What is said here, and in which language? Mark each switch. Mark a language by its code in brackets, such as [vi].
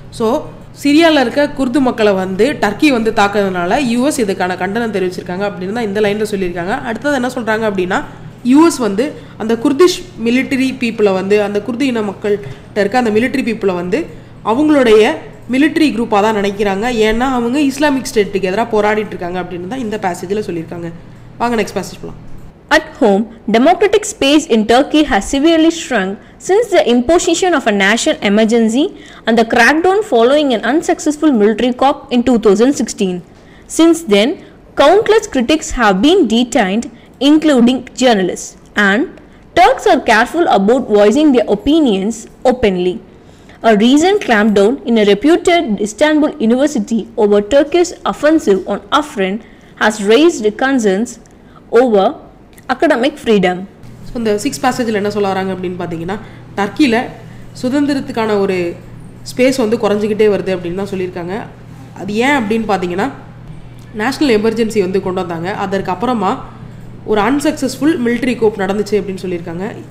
[ta] So சிரியாவில் இருக்க குர்து மக்களை வந்து டர்க்கி வந்து தாக்குறதுனால யூஎஸ் இதுக்கான கண்டனம் தெரிவிச்சிருக்காங்க அப்படின்னு தான் இந்த லைனில் சொல்லியிருக்காங்க. அடுத்தது என்ன சொல்கிறாங்க அப்படின்னா, யூஎஸ் வந்து அந்த குர்திஷ் மிலிட்டரி பீப்புளை வந்து அந்த குர்து இன மக்கள்கிட்ட இருக்க அந்த மிலிட்டரி பீப்புளை வந்து அவங்களுடைய மிலிட்டரி குரூப்பாக தான் நினைக்கிறாங்க. ஏன்னா அவங்க இஸ்லாமிக் ஸ்டேட்டுக்கு எதிராக போராடிட்டு இருக்காங்க அப்படின்னு தான் இந்த பேசேஜில் சொல்லியிருக்காங்க. வாங்க நெக்ஸ்ட் பேசேஜ் போகலாம். [en] At home, democratic space in Turkey has severely shrunk since the imposition of a national emergency and the crackdown following an unsuccessful military coup in 2016. Since then, countless critics have been detained, including journalists, and Turks are careful about voicing their opinions openly. A recent clampdown in a reputed Istanbul university over Turkey's offensive on Afrin has raised concerns over academic freedom. [ta] So இந்த 6 பேசேஜில் என்ன சொல்ல வராங்க அப்படின்னு பார்த்தீங்கன்னா, டர்க்கியில் சுதந்திரத்துக்கான ஒரு space வந்து குறைஞ்சிக்கிட்டே வருது அப்படின்னு தான் சொல்லியிருக்காங்க. அது ஏன் அப்படின்னு பார்த்தீங்கன்னா, நேஷ்னல் எமர்ஜென்சி வந்து கொண்டு வந்தாங்க. அதற்கப்புறமா ஒரு அன்சக்ஸஸ்ஃபுல் மிலிட்ரி கூப் நடந்துச்சு அப்படின்னு சொல்லியிருக்காங்க.